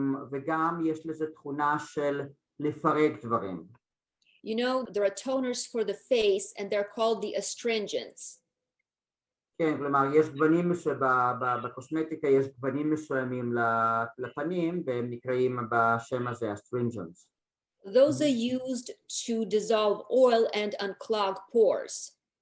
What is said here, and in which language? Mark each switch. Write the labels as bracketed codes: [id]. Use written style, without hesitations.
[he] וגם יש לזה תכונה של לפרק דברים. [en] You know, there are toners for the face and they're called the astringents. [he] כן, כלומר, יש גוונים בקוסמטיקה, יש גוונים מסוימים לפנים, והם נקראים בשם הזה, astringents. [en] Those are used to dissolve oil and unclog pores.